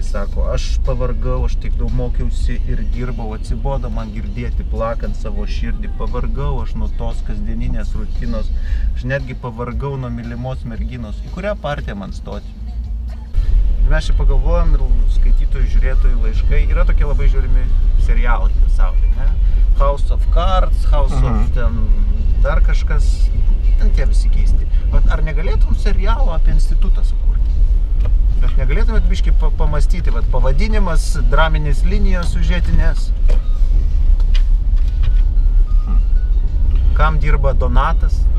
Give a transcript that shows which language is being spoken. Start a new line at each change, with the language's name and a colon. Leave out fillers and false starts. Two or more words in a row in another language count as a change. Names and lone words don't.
Lithuanian: Sako, aš pavargau, aš tik daug mokiausi ir dirbau, atsibodo man girdėti plakant savo širdį. Pavargau aš nuo tos kasdieninės rutinos. Aš netgi pavargau nuo mylimos merginos. Į kurią partiją man stoti? Ir mes čia pagalvojom ir skaitytojų, žiūrėtojų laiškai. Yra tokie labai žiūrimi serialai pasaulyje, ne? House of Cards, House of ten dar kažkas. Ten tie visi keisti. Ar negalėtum serialo apie institutą sukurti? Bet negalėtumėt biškį pamastyti, pavadinimas, draminės linijos siužetinės. Kam dirba Donatas?